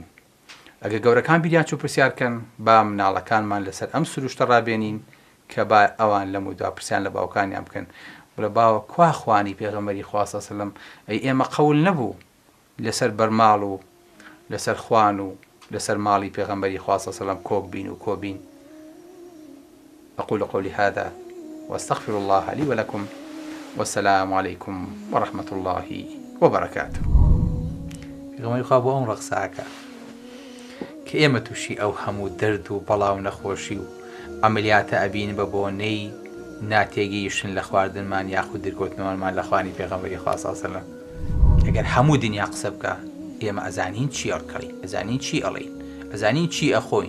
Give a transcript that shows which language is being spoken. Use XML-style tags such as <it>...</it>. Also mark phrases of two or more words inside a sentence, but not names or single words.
<ckb>ئەگە گەورەکان بیریان چوو پرسیارکەن با مناڵەکانمان لەسەر ئەم سروشتە ڕابێنین کە با ئەوان لە مودووە پرسیان لە باوکانیان بکەن بڵێ باوە کوا خوانی پێغەمبەری خوا</ckb> <ar>صلی الله علیه وسلم</ar> <ckb>ئەی ئێمە قەول نەبوو لەسەر بەرماڵ و لەسەر خوان و لەسەر ماڵی پێغەمبەری خوا</ckb> <ar>صلی الله علیه وسلم</ar> <ckb>کۆک بین و کۆبین.</ckb> <ar>أقول قولي هذا وأستغفر الله لي ولكم والسلام عليكم ورحمة الله وبركاته.</ar> <ckb>پێغەمبەری خوا بۆ ئەم ڕەقساکە کە ئێمە تووشی ئەو هەموو دەرد و بەڵاو نەخۆشی و ئەمەلیاتە ئەبین بە بۆنەی ناتێگەیشتن لە خواردنمان یاخود دەرکەوتنەوەمان لە خوانی پێغەمبەری خوا</ckb> <ar>صلی الله علیه وسلم.</ar> <ckb>ئەگەر هەموو دنیا قسە بکە ئێمە ئەزانین چی ئەڕکەڵین، ئەزانین چی ئەڵین، ئەزانین چی ئەخۆین.</ckb>